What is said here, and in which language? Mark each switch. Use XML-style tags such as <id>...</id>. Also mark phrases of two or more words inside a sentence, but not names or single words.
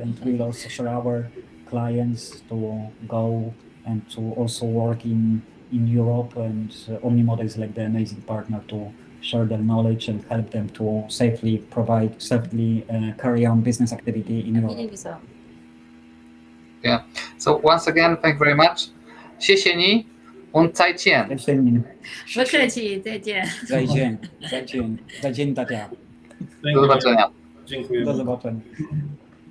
<en>And we'll also share our clients to go and to also work in Europe, and Omni Modo is like the amazing partner to share their knowledge and help them to safely carry on business activity in Europe. Yeah. So once again, thank you very much.</en> <zh>谢谢你 und 再见. 不客气，再见。再见大家.</zh> <pl>Do zobaczenia. Dziękuję. Do zobaczenia.</pl>